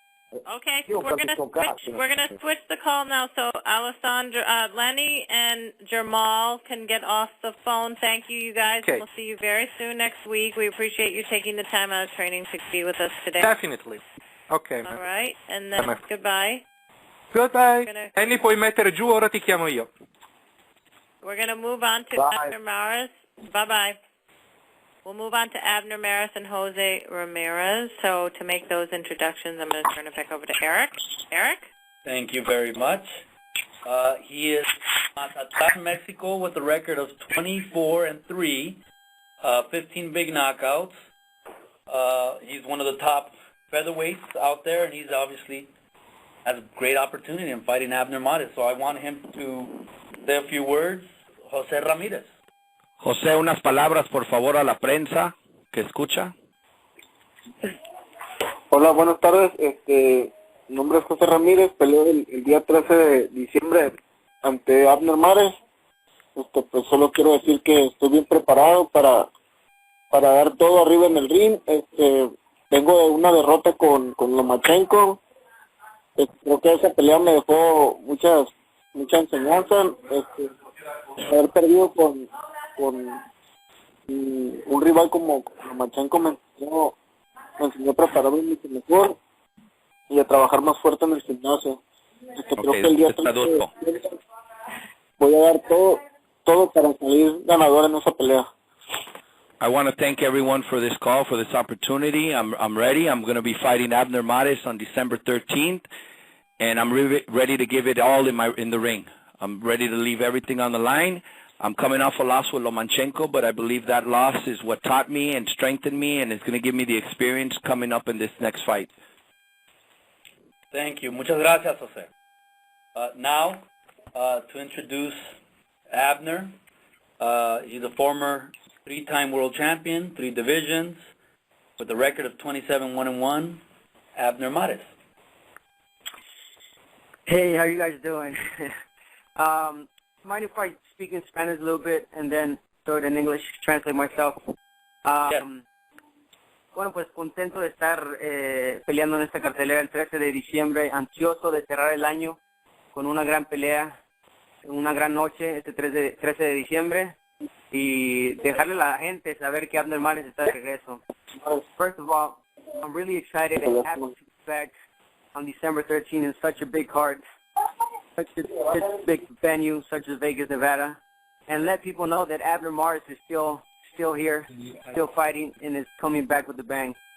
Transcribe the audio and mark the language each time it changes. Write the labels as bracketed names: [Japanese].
[English] Okay, so we're gonna switch the call now. So Alessandro, Lenny, and Jamal can get off the phone. Thank you, you guys. Okay. We'll see you very soon next week. We appreciate you taking the time out of training to be with us today. Definitely. Okay. All right, and then goodbye. Goodbye. [Italian] Lenny, puoi mettere giù, ora ti chiamo io. [English] We're gonna move on to Abner Maris. Bye-bye. We'll move on to Abner Maris and Jose Ramirez. So to make those introductions, I'm going to turn it back over to Eric. Eric? Thank you very much. He is Mazatlán, Mexico, with a record of 24-3, 15 big knockouts. He's one of the top featherweights out there, and he's obviously has a great opportunity in fighting Abner Maris. So I want him to say a few words. Jose Ramirez. [Spanish] José, unas palabras, por favor, a la prensa que escucha. Hola, buenas tardes. Mi nombre es José Ramírez. Peleó el día 13 de diciembre ante Abner Mares. Pues solo quiero decir que estoy bien preparado para dar todo arriba en el ring. Vengo de una derrota con Lomachenko. Creo que esa pelea me dejó mucha enseñanza. Haber perdido con un rival como Lomachenko me enseñó a prepararme mucho mejor y a trabajar más fuerte en el gimnasio. Creo que el día 30 voy a dar todo para salir ganador en esa pelea. [English] I want to thank everyone for this call, for this opportunity. I'm ready. I'm going to be fighting Abner Mares on December 13th, and I'm ready to give it all in the ring. I'm ready to leave everything on the line. I'm coming off a loss with Lomachenko, but I believe that loss is what taught me and strengthened me, and it's going to give me the experience coming up in this next fight. Thank you. [Spanish] Muchas gracias, [English] Jose. Now, to introduce Abner. He's a former 3-time world champion, 3 divisions, with a record of 27-1-1, Abner Mares. Hey, how you guys doing? Mind if I speak in Spanish a little bit and then throw it in English, translate myself? Yes. [Spanish] Bueno, pues contento de estar peleando en esta cartelera el 13 de diciembre, ansioso de cerrar el año con una gran pelea, una gran noche, este 13 de diciembre, y dejarle a la gente saber que Abner Mares está de regreso. [English] First of all, I'm really excited and happy to be back on December 13th in such a big card, such a big venue, such as Vegas, Nevada, and let people know that Abner Mares is still here, still fighting, and is coming back with a bang.